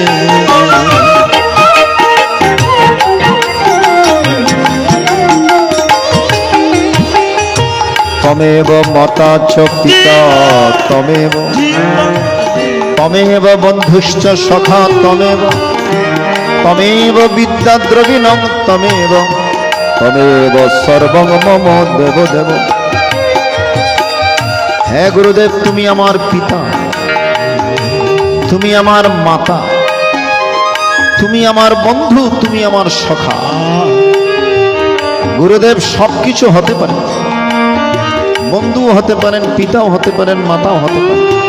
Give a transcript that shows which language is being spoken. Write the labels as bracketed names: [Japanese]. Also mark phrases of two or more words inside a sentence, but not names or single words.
[Sanskrit] তমেব মাতা চ পিতা তমেব, তমেব বন্ধুশ্চ সখা তমেব, তমেব বিদ্যা দ্রবিণং তমেব, তমেব সর্বং মম দেব দেব। [Bangla] হে গুরুদেব, তুমি আমার পিতা, তুমি আমার মাতা, তুমি আমার বন্ধু, তুমি আমার সখা। গুরুদেব সবকিছু হতে পারে, বন্ধুও হতে পারেন, পিতাও হতে পারেন, মাতাও হতে পারেন।